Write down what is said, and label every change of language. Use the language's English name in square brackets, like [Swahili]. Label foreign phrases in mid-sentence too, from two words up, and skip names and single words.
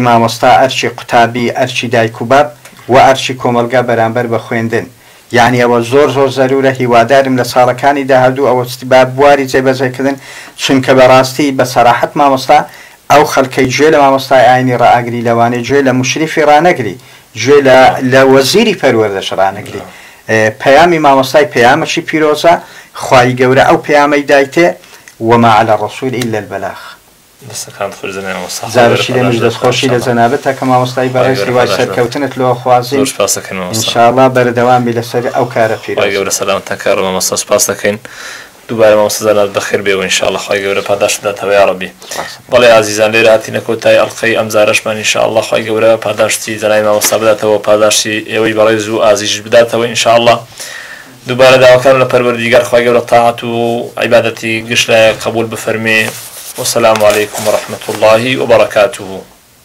[Central Kurdish] مامۆستا ئەرچی قوتابی ئەرچی دایک و باب و ئەرچی کۆمەلگا بەرامبەر بە خوێندن یعنی ئەوە زۆر زۆر زەرورە هیوادارم لە ساڵەکانی داهاتوو ئەوە با بواری جێبەجێکردن چونکە بەڕاستی بە سەراحەت مامۆستا ئەو خەڵکەی گوێ لە مامۆستای ئاینی ڕائەگری لەوانەیە گوێ لە مشریفی ڕانەگری گوێ لە وەزیری پەروەردەش ڕانەگری پەیامی مامۆستای پەیامەکی پیرۆزە خوای گەورە ئەو پەیامەی دایتێ [Arabic] وما على الرسول إلا البلاغ. [Central Kurdish] دەستەکان خۆشزانێ مامۆستا زارشی لێمەش دەستخۆشی لە جەنابەتە کە مامۆستای بەڕێزی وای سەرکەوتنت لەوە خوازی ئینشاءالله بەردەوامی لەسەر ئەو کارە پیرۆز خوای گەورە سەلامەتتان کارە مامۆستا سوپاس دەکەین دووبارە مامۆستا زانات بەخێر بێ و ئینشاءالله خوای گەورە پاداش بداتەوە یا ڕەبی. بەڵێ ئازیزان لێرە هاتینە کۆتایی ئەڵقەی ئەم جارەشمان ئینشاءالله خوای گەورە پاداشتی جەنابی مامۆستا بداتەوە پاداشتی ئێوەی بەڕێز و ئازیزش بداتەوە ئینشاءالله دووبارە داواکارم لە پەروەردیگار خوای گەورە تاعات و عیبادەتی گشت لە قبول بفەرمێ [Arabic] والسلام عليكم ورحمة الله وبركاته.